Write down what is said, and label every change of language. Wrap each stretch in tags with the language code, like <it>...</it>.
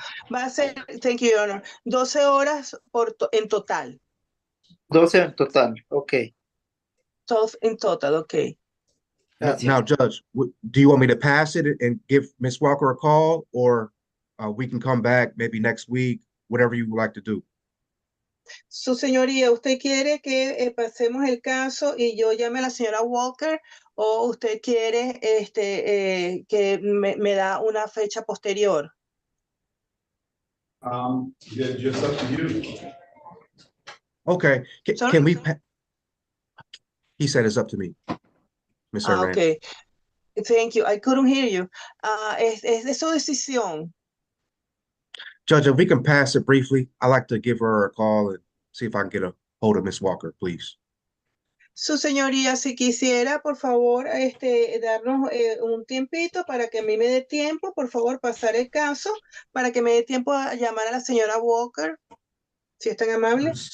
<es>Va a ser,</es> <en>thank you, Your Honor,</en> <es>12 horas en total. 12 en total, okay.</es> <en>12 in total, okay. Now, Judge, do you want me to pass it and give Miss Walker a call, or we can come back maybe next week, whatever you would like to do?</en> <es>Su señoría, ¿usted quiere que pasemos el caso y yo llame a la señora Walker o usted quiere que me da una fecha posterior?</es> <en>Yeah, just up to you. Okay, can we? He said it's up to me, Ms. Hernandez. Okay. Thank you. I couldn't hear you.</en> <es>Es de su decisión.</es> <en>Judge, if we can pass it briefly, I'd like to give her a call and see if I can get a hold of Miss Walker, please.</en> <es>Su señoría, si quisiera, por favor, darnos un tiempito para que a mí me dé tiempo, por favor, pasar el caso, para que me dé tiempo a llamar a la señora Walker, si es tan amable.</es>